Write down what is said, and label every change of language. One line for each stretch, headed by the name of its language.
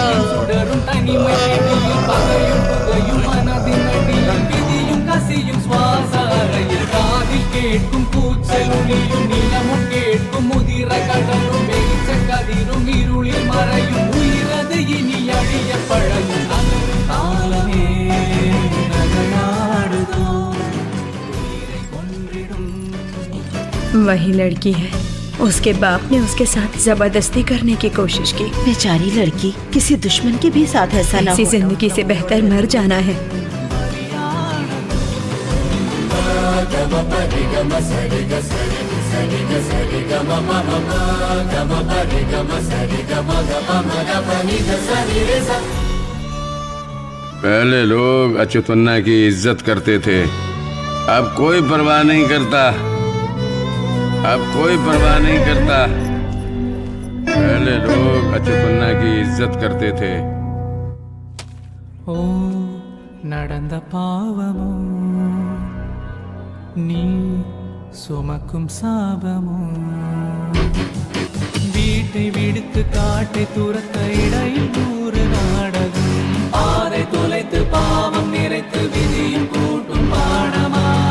Tamil: சுடரும் தனிமையும் பகையும் புகையும் மனதின் அடியும் விதியும் கசியும் சுவாசாரையில் காதில் கேட்கும் கூச்சலொலியும் நிலமும் கேட்கும் முதிர கடலும் வெளிச்ச கதிரும் இருளில் மறையும் உயிரது இனி அழிய பழகும் காலமே நகராடுதோ, உயிரை கொன்றிடும்।
Hindi: वही लड़की है। उसके बाप ने उसके साथ जबरदस्ती करने की कोशिश की। बेचारी लड़की, किसी दुश्मन के भी साथ ऐसा ना ऐसी हो। जिंदगी से बेहतर मर जाना है। पहले लोग अच्युतन्ना की इज्जत करते थे, अब कोई परवाह नहीं करता। अब कोई परवाह नहीं करता। पहले लोग अच्युतन्ना की इज्जत करते थे।
Tamil: ஓ நடந்த பாவமோ, நீ சுமக்கும் சாபமோ, வீட்டை விடுத்து காட்டை துரத்த இடையில் 100 நாடகம், பாதை தொலைத்து பாவம் நிறைத்து விதியும் கூட்டும் பாடமா,